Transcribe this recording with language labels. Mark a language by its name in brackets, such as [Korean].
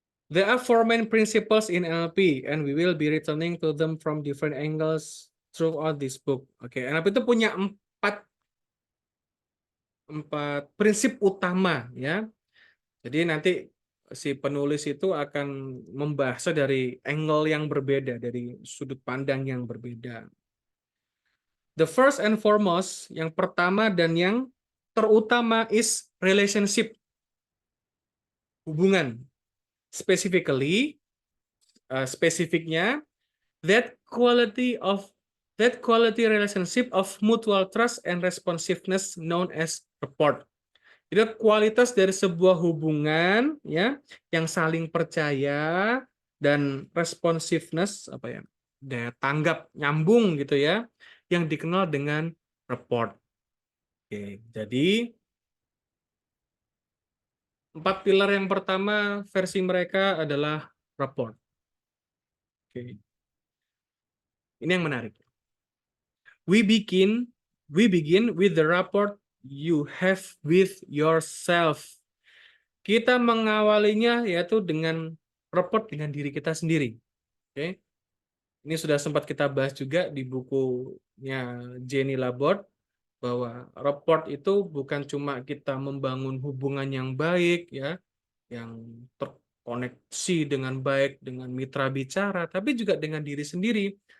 [English] There are four main principles in NLP, and we will be returning to them from different angles throughout this book. [Indonesian] Oke, NLP itu punya empat prinsip utama ya. Jadi nanti si penulis itu akan membahasnya dari angle yang berbeda, dari sudut pandang yang berbeda. [English] The first and foremost, [Indonesian] yang pertama dan yang terutama [English] is relationship, [Indonesian] hubungan. [English] Specifically, [Indonesian] spesifiknya, [English] that quality of that quality relationship of mutual trust and responsiveness known as rapport. [Indonesian] Jadi kualitas dari sebuah hubungan ya yang saling percaya dan responsiveness apa ya, daya tanggap nyambung gitu ya, yang dikenal dengan rapport. Oke, jadi empat pilar yang pertama versi mereka adalah rapport. Oke, ini yang menarik. [English] We begin with the rapport you have with yourself. [Indonesian] Kita mengawalinya yaitu dengan rapport dengan diri kita sendiri. Oke. Ini sudah sempat kita bahas juga di bukunya Jenny Laborde bahwa rapport itu bukan cuma kita membangun hubungan yang baik ya, yang terkoneksi dengan baik dengan mitra bicara, tapi juga dengan diri sendiri.